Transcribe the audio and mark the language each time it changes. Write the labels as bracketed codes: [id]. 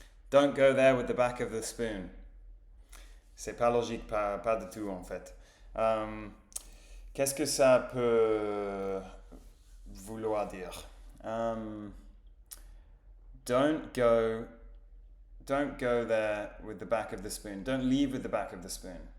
[en] Don't go there with the back of the spoon. [fr] C'est pas logique, pas du tout en fait. Qu'est-ce que ça peut vouloir dire? [en] Don't go there with the back of the spoon. Don't leave with the back of the spoon.